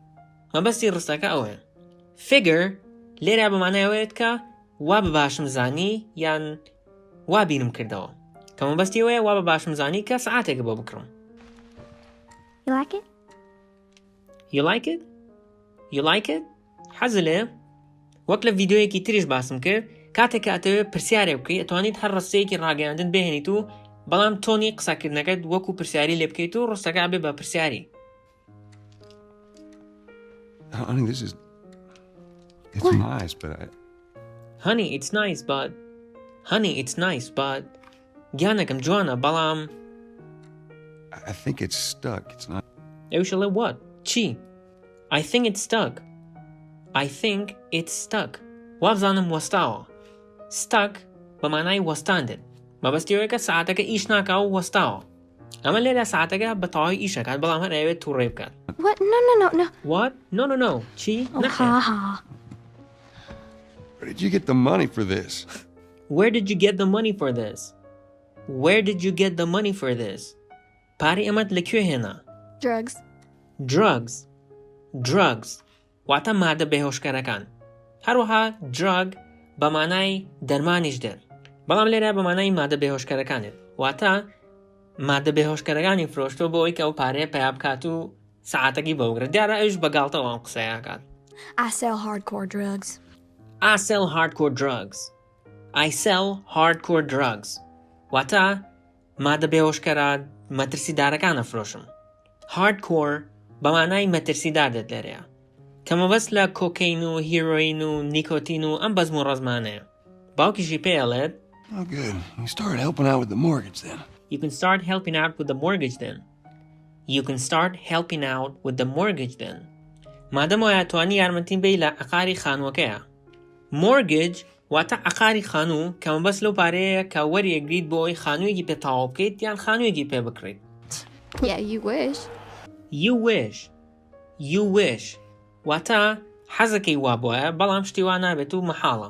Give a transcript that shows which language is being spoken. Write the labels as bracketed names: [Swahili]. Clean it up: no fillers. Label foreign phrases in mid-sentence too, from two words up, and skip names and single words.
[Central Kurdish] مەبەستی ڕستەکە ئەوەیە. Figure لێرە بەمانای ئەوەیەت کە وا بباشم زانی یان وا بیرم کردەوە. کەمە بەستی ئەوەیە وا بە باشم زانی کە سەعاتێکە بۆ بکڕم. [English] You like it? You like it? You like it? [Central Kurdish] حەزت لێیە؟ وەک لە ڤیدیۆیەکی تریش باسم کرد کاتێک کە ئەتەوێت پرسیارێ بکەیت ئەتوانیت هەر ڕستەیەکی ڕاگەیاندن بهێنیت و بەڵام تۆنی قسەکردنەکەت وەکو پرسیاری لێ بکەیت و ڕستەکە بێ بە پرسیاری. [English] Honey, this is... It's What? nice, but Honey, it's nice, but... Honey, it's nice, but... [Central Kurdish] گیانەکەم جوانە بەڵام... [English] I think it's stuck. It's not... ئێوشەڵێ what? چی؟ I think it's stuck. I think it's stuck. [Central Kurdish] وابزانم وەستاوە. Stuck بە مانای وەستاندن. مەبەستیەوەیە کە سەعاتەکە ئیش ناکا و وەستاوە. ئەمە لێرە سەعاتەکە بە تەواوی ئیشەکات بەڵام هەر ئەوێت تووڕێ بکات. [English] What? No. What? No. [Central Kurdish] چی؟ Oh, نەخێر. ha. [English] Where did you get the money for this? Where did you get the money for this? Where did you get the money for this? [Central Kurdish] پارەی ئەمەت لەکوێ هێنا؟ [English] Drugs. Drugs. [Central Kurdish] واتە مادە بێهۆشکارەکان. هەروەها drug بە مانای دەرمانیش دێت. بەڵام لێرە بە مانای مادە بێهۆشکارەکانێت. واتە مادە بێهۆشکارەکانی فرۆشتۆ بۆ ئەوەی کە ئەو پارەیە پیا بکات و سەعاتێکی بەوگرێت. دیارە ئەوش بەگاڵتەوە ئەم قسەیەکات. [English] I sell hardcore drugs. I sell hardcore drugs. I sell hardcore drugs. [Central Kurdish] واتە مادە بێهۆشکارە مەترسیدارەکانە فرۆشم. Hardcore بە مانای مەترسیدار دێت لێرەیە. کە مەبەست لە کۆکەین و هیرۆین و نیکۆتین و ئەم بەزم و ڕەزمانەیە. باوکیشی پێڵێت [English] Oh, good. You started helping out with the mortgage then. You can start helping out with the mortgage then. You can start helping out with the mortgage then. [Central Kurdish] مادەم وایە توانی یارمەتیم بێی لە عەقاری خانووەکەیە. Mortgage واتە عەقاری خانوو کە مەبەست لەو پارەیە کە وەریەگریت بۆ ئەوی خانوویەکی پێ تەواو بکەیت یان خانوویەکی پێ بکڕیت. [English] Yeah, you wish. You wish. [Central Kurdish] واتە حەزەکەی وا بووە بەڵام شتی وا نابێت و مەحاڵە.